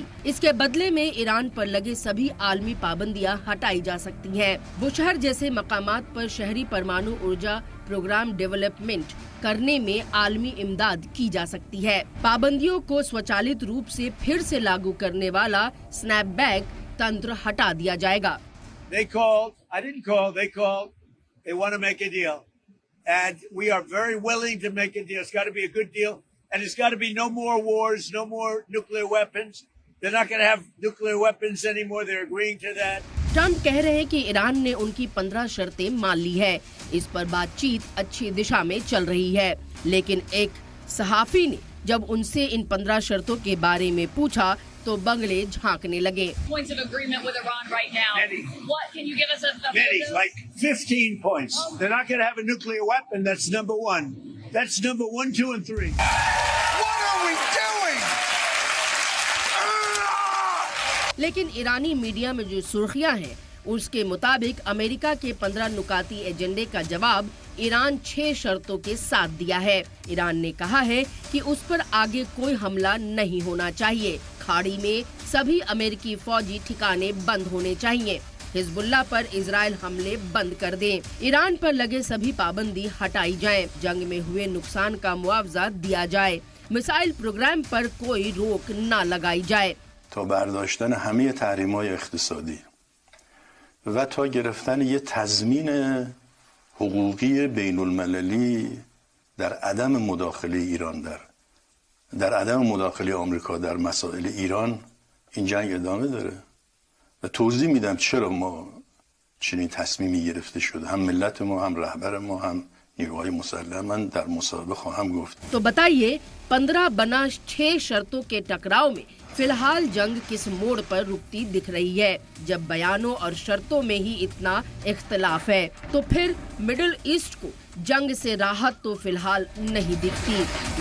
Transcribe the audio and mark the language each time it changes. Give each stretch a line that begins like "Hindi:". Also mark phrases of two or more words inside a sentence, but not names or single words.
Hindi: इसके बदले में ईरान पर लगे सभी आलमी पाबंदियां हटाई जा सकती हैं। बुशहर जैसे मकामात पर शहरी परमाणु ऊर्जा
English: program development
Hindi: करने में आलमी इमदाद की जा सकती है। पाबंदियों को स्वचालित रूप से फिर से लागू करने वाला स्नैपबैक तंत्र हटा दिया जाएगा।
English: They called. I didn't call. They called. They want to make a deal. And we are very willing to make a deal. It's got to be a good deal. And it's got to be no more wars, no more nuclear weapons. They're not going to have nuclear weapons anymore. They're agreeing to that.
Hindi: ट्रंप कह रहे हैं कि ईरान ने उनकी 15 शर्तें मान ली है। इस पर बातचीत अच्छी दिशा में चल रही है। लेकिन एक सहाफी ने जब उनसे इन 15 शर्तों के बारे में पूछा तो बंगले झांकने लगे।
English: Points of agreement with Iran right now. Many. What can you give us a Many, like 15 points. They're not going to have a nuclear weapon. That's number 1. That's number 1, 2, and 3. What are we doing?
Hindi: लेकिन ईरानी मीडिया में जो सुर्खियां हैं उसके मुताबिक अमेरिका के 15 नुकाती एजेंडे का जवाब ईरान 6 शर्तों के साथ दिया है। ईरान ने कहा है कि उस पर आगे कोई हमला नहीं होना चाहिए। खाड़ी में सभी अमेरिकी फौजी ठिकाने बंद होने चाहिए। हिजबुल्लाह पर इजराइल हमले बंद कर दें। ईरान पर लगे सभी पाबंदी हटाई जाए। जंग में हुए नुकसान का मुआवजा दिया जाए। मिसाइल प्रोग्राम पर कोई रोक न लगाई जाए।
Persian: تا برداشتن همه تحریم‌های اقتصادی و تا گرفتن یه تضمین حقوقی بین المللی در عدم مداخله ایران در عدم مداخله آمریکا در مسائل ایران این جنگ ادامه داره و توضیح میدم چرا ما چنین تصمیمی گرفته شده، هم ملت ما، هم رهبر ما، هم نیروهای مسلح. من در مصاحبه خواهم گفت.
Hindi: तो बताइए 15 बना 6 शर्तों के टकराव में फिलहाल जंग किस मोड़ पर रुकती दिख रही है? जब बयानों और शर्तों में ही इतना इख्तलाफ है तो फिर मिडिल ईस्ट को जंग से राहत तो फिलहाल नहीं दिखती।